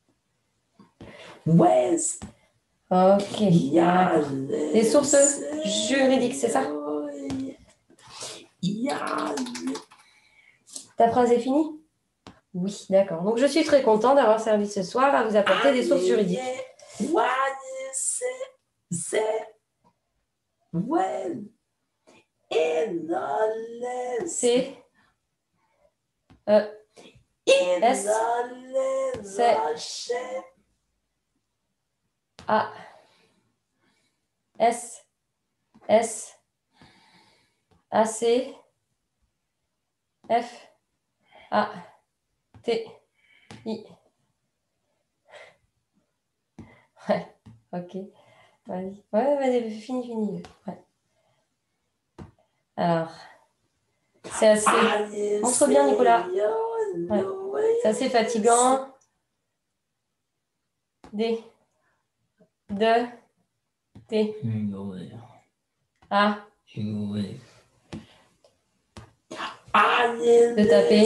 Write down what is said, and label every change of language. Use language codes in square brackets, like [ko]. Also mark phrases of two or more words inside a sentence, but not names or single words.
[fr] Ok. Des sources juridiques, c'est ça? Ta phrase est finie? Oui, d'accord. Donc, je suis très content d'avoir servi ce soir à vous apporter des sources juridiques. C, E, S, C, A, S, S, A, C, F, A, T, I. Ouais, ok. Vas-y. Ouais, vas-y, fini. Ouais. Alors, c'est assez... Montre bien, Nicolas. Ouais. C'est assez fatigant. D, de, T, A, de taper.